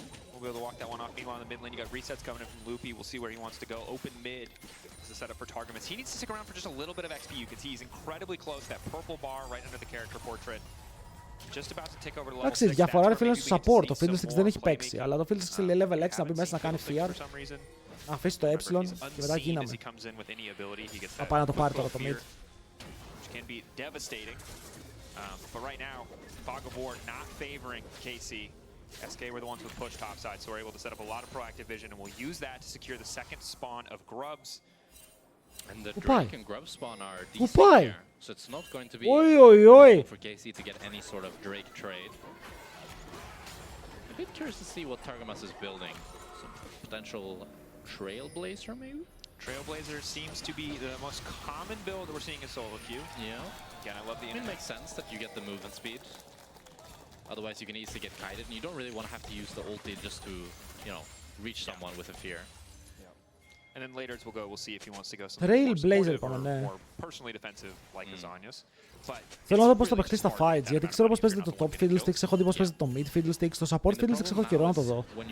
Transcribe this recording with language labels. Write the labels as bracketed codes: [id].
[en] We'll be able to walk that one off. Meanwhile, in the mid lane, you got resets coming in from Loopy. We'll see where he wants to go. Open mid is the setup for Targamas. He needs to stick around for just a little bit of XP. You can see he's incredibly close. That purple bar right under the character portrait. Just about to take over to level 6. [el] Εντάξει, διαφορά ρε φίλε στο support. Το FIDDLESTICKS δεν έχει παίξει. Αλλά το FIDDLESTICKS λέει level 6 να μπει μέσα να κάνει fear. Να αφήσει το E και μετά γίναμε. Θα πάει να το πάρει τώρα το mid. [en] Can be devastating, but right now, Fog of War not favoring KC. SK were the ones with push topside, so we're able to set up a lot of proactive vision, and we'll use that to secure the second spawn of Grubs. And the Drake and Grub spawn are decent here, so it's not going to be difficult for KC to get any sort of Drake trade. A bit curious to see what Targamas is building. Some potential Trailblazer, maybe? Trailblazer seems to be the most common build that we're seeing in solo queue. Yeah. Again, I love the internet. It makes sense that you get the movement speed. Otherwise, you can easily get kited, and you don't really want to have to use the ulti just to, you know, reach someone with a fear. And then later we'll see if he wants to go Trailblazer more personally defensive like Lasagnas. [el] Θέλω να δω πώς θα παιχτεί στα fights, γιατί ξέρω πώς παίζεται το top FIDDLESTICKS, έχω δει πώς παίζεται το mid FIDDLESTICKS, το support FIDDLESTICKS έχω καιρό να το δω.